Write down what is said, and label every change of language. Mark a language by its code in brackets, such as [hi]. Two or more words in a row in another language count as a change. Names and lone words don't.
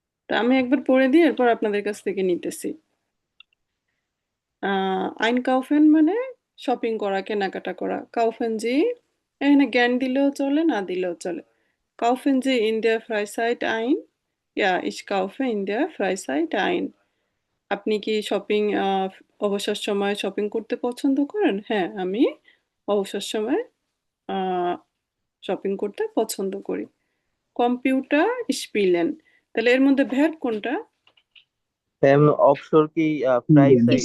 [bn] তা আমি একবার পড়ে দিয়ে এরপর আপনাদের কাছ থেকে নিতেছি। einkaufen মানে শপিং করা, কেনাকাটা করা। [de] kaufen Sie, [bn] এখানে জ্ঞান দিলেও চলে, না দিলেও চলে। [de] kaufen Sie in der Freizeit ein? Ja, ich kaufe in der Freizeit ein. [bn] আপনি কি শপিং অবসর সময়ে শপিং করতে পছন্দ করেন? হ্যাঁ, আমি অবসর সময়ে আ শপিং করতে পছন্দ করি। [de] Computer spielen, [bn] তাহলে এর মধ্যে verb কোনটা? অবসর কি প্রাই সাইড?